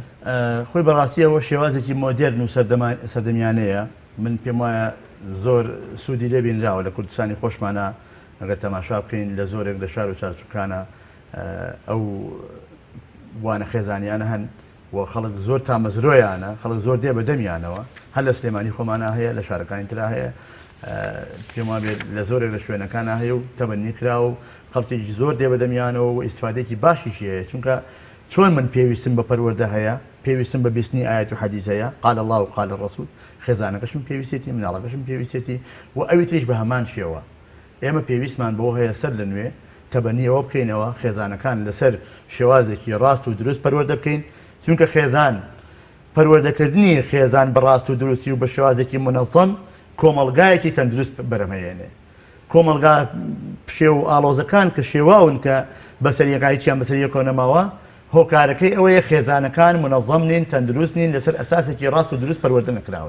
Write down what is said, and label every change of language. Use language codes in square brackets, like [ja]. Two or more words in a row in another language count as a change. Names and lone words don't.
[ckb] خۆی بەڕاستیەوە شێوازێکی مۆدێرن و سەردەمیانەیە من پێم وایە زۆر سوودی لێ بینراوە لە کوردستانی خۆشمانە ئەگەر تەماشا بکەین لە زۆرێک لە شار و چارچووکانە ئەو وانە خێزانیانە هەن و خەڵک زۆر تامەزرۆیانە خەڵک زۆر دێ بەدەمیانەوە هەر لە سلێمانی خۆمانە هەیە لە شارەکانی ترا هەیە پێم وایە لە زۆرێک لە شوێنەکانە هەیە و تەبەنی کرا و خەڵکێکی زۆر دێ بەدەمیانەوە و ئیسفادێکی باشیشی هەیە چونکە چۆن من پێویستم بە پەروەردە هەیە پێویستم بە بیستنی ئاەت و حەدیث هەیە [ar] قال الله و قال الرسول [ckb] خێزانەکەشم پێویستێتی مناڵەکەشم پێویستێتی و ئەوی تریش بە هەمان شێوە ئێمە پێویستمان بۆ هەیە سەر لە نوێ تەبەنیەوە بکەینەوە خێزانەکان لەسەر شێوازێکی ڕاست و دروست پەروەردە بکەین چونکە خێزان پەروەردەکردنی خێزان بەڕاست و دروستی و بە شێوازێکی منەظەم کۆمەڵگایەکی تەندروست بەرەمهێنێ کۆمەڵگا پشێ و ئاڵۆزەکان کە شێواون کە بەسەریەکاییان بەسەریەکەوە نەماوە هۆکارەکەی ئەوەیە خێزانەکان منەظەم نین تەندروست نین لەسەر ئەساسێکی ڕاست و دروست پەروەردە نەکراون